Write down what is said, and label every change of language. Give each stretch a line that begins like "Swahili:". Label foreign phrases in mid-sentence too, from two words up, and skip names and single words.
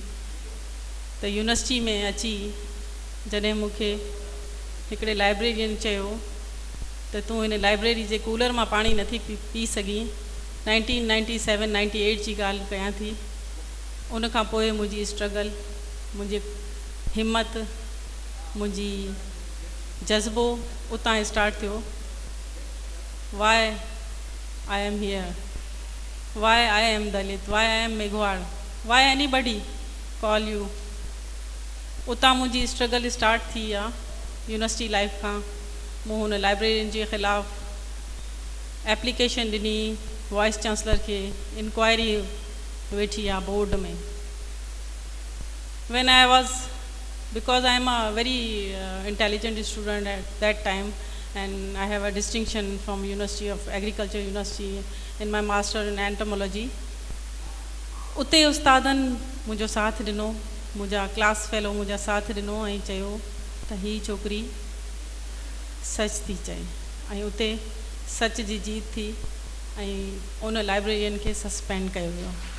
Sindhi: ت يونيورسٽيءَ ۾ اچي جڏهن مون کي هڪڙي لائبريرين چيو ته تون هن لائبريريءَ جي ڪولر مان پاڻي نٿي پي سگهين، 1997-98 جي ڳالهه ڪيان ٿي. उन खां पोइ मुंहिंजी स्ट्रगल, मुंहिंजी हिमत, मुंहिंजी जज़्बो उतां स्टार्ट थियो।
English: Why I am here, why I am Dalit, why I am Meghwar, why anybody call you.
Sindhi: उतां मुंहिंजी
English: struggle start
Sindhi: थी आहे
English: university life
Sindhi: खां। मूं हुन लाइब्रेरियन जे ख़िलाफ़ु एप्लीकेशन ॾिनी
English: vice chancellor
Sindhi: खे, इंक्वायरी वेठी आहे बोर्ड में।
English: when I was, because I am a very intelligent student at that time and I have a distinction from University of Agriculture University in my master in entomology,
Sindhi: उते उस्तादनि मुंहिंजो साथ ॾिनो, मुंहिंजा
English: class fellow
Sindhi: मुंहिंजा साथ ॾिनो ऐं चयो त हीअ छोकिरी सच थी चए। ऐं उते सच जी जीत थी ऐं उन लाइब्रेरियन खे सस्पेंड कयो वियो।